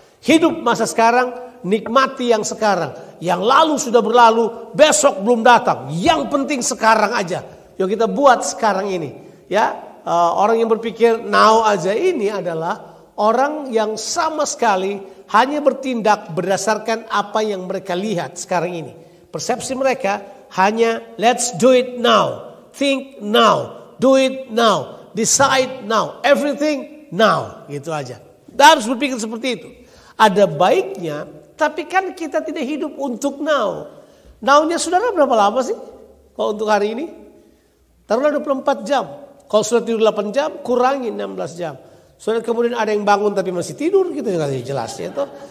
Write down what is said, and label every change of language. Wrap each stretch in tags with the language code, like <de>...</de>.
<id>Hidup masa sekarang, nikmati yang sekarang. Yang lalu sudah berlalu, besok belum datang. Yang penting sekarang aja. Yuk kita buat sekarang ini. Ya, orang yang berpikir now aja ini adalah orang yang sama sekali hanya bertindak berdasarkan apa yang mereka lihat sekarang ini. Persepsi mereka hanya</id> <en>let's do it now, think now, do it now, decide now, everything now.</en> <id>Gitu aja. Kita harus berpikir seperti itu. Ada baiknya, tapi kan kita tidak hidup untuk now. Now-nya saudara berapa lama sih? Kalau untuk hari ini? Taruhlah 24 jam. Kalau sudah tidur 8 jam, kurangi 16 jam. Soalnya kemudian ada yang bangun tapi masih tidur, gitu jelas ya toh.</id>